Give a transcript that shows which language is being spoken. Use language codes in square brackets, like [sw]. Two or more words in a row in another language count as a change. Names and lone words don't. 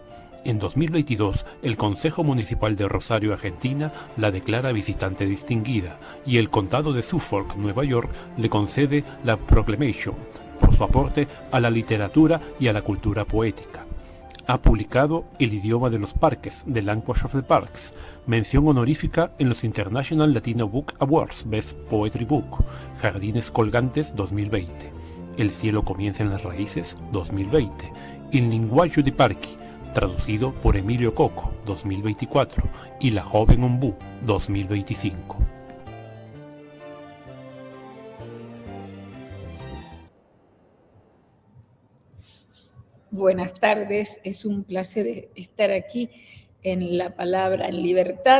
[es] En 2022, el Consejo Municipal de Rosario, Argentina, la declara visitante distinguida y el Condado de Suffolk, Nueva York, le concede la Proclamation por su aporte a la literatura y a la cultura poética. Ha publicado El idioma de los parques, The Language of the Parks, mención honorífica en los International Latino Book Awards Best Poetry Book, Jardines Colgantes 2020, El cielo comienza en las raíces 2020, Il linguaggio di parchi, traducido por Emilio Coco 2024 y La joven ombú 2025. Buenas tardes, es un placer estar aquí en La Palabra en Libertad.